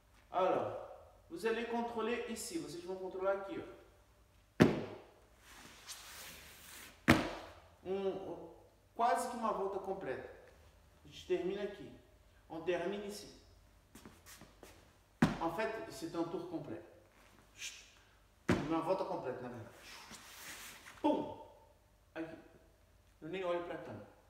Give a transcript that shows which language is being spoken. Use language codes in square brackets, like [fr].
[fr] Alors, vous allez contrôler ici, [pt] vocês vão controlar aqui, ó. Quase que uma volta completa. A gente termina aqui. [fr] On termine ici. En fait, c'est un tour complet. [pt] Uma volta completa, na verdade. Pum! Aqui. Eu nem olho para a câmera.